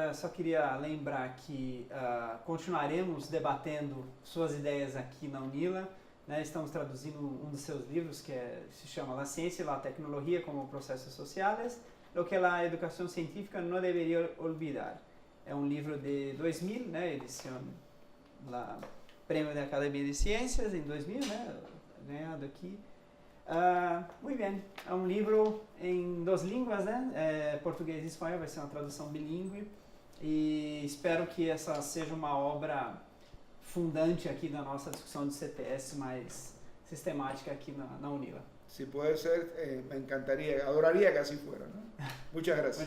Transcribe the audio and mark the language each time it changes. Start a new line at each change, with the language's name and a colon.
Portuguese: Só queria lembrar que continuaremos debatendo suas ideias aqui na UNILA. Né? Estamos traduzindo um dos seus livros que se chama La Ciencia y la Tecnología como Processos Sociales, lo que la educación científica no debería olvidar. É um livro de 2000, né, edição lá, Prêmio da Academia de Ciências em 2000, né, ganhado aqui. Muito bem, é um livro em 2 línguas, né, português e espanhol, vai ser uma tradução bilíngue, e espero que essa seja uma obra fundante aqui da nossa discussão de CTS mais sistemática aqui na UNILA.
Spanish: Si puede ser, me encantaría, adoraría que así fuera, ¿no? Muchas gracias.